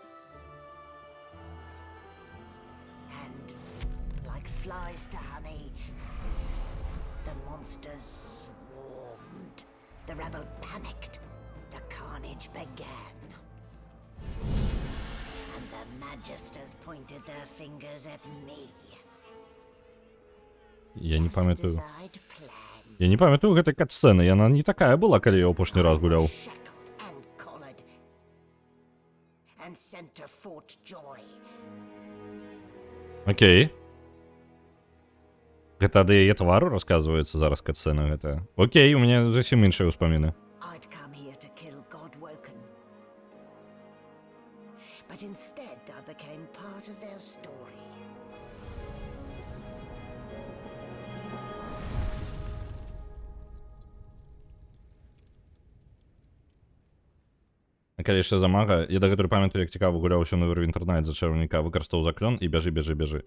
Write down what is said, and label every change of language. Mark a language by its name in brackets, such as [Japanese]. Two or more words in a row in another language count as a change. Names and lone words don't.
[English] And like flies to honey, the monsters swarmed. The rebel panicked. The carnage began. And the magisters pointed their fingers at me. [Belarusian] Я не памятаю. Я не памятаю гэтай кат-сцэны. Яна не такая была, калі я апошні раз гуляў. Окей. Гэта ад яе твару расказваецца зараз кат-сцэна гэта. Окей, у мяне зусім іншыя ўспаміны. [English] But instead I became part of their story. [Belarusian] Калі яшчэ за мага, я дагэтуль памятаю, як цікава гуляў усё Neverwinter Nights за чараўніка, выкарыстаў заклён і бяжы.